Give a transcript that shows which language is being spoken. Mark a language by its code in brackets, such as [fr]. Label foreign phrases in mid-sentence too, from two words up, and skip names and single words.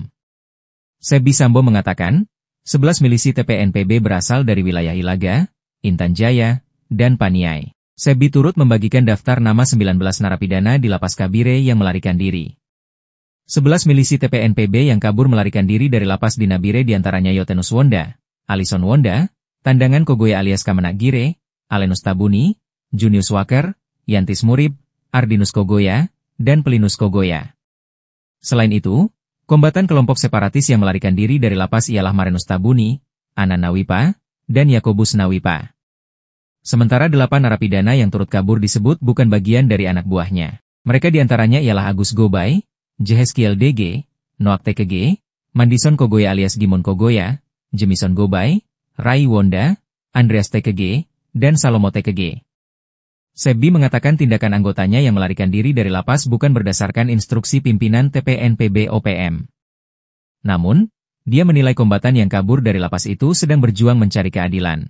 [id] Sebi Sambom mengatakan, 11 milisi TPNPB berasal dari wilayah Ilaga, Intan Jaya, dan Paniai. Sebi turut membagikan daftar nama 19 narapidana di lapas Kabire yang melarikan diri. 11 milisi TPNPB yang kabur melarikan diri dari lapas di Nabire diantaranya Yotenus Wonda, Alison Wonda, Tandangan Kogoya alias Kamenagire, Alenus Tabuni, Junius Waker, Yantis Murib, Ardinus Kogoya, dan Pelinus Kogoya. Selain itu, kombatan kelompok separatis yang melarikan diri dari lapas ialah Marenus Tabuni, Anan Nawipa, dan Yakobus Nawipa. Sementara 8 narapidana yang turut kabur disebut bukan bagian dari anak buahnya. Mereka diantaranya ialah Agus Gobay, Jeheskiel DG, Noak TKG, Mandison Kogoya alias Gimon Kogoya, Jemison Gobay, Rai Wonda, Andreas TKG, dan Salomo TKG. Sebi mengatakan tindakan anggotanya yang melarikan diri dari lapas bukan berdasarkan instruksi pimpinan TPNPB OPM. Namun, dia menilai kombatan yang kabur dari lapas itu sedang berjuang mencari keadilan.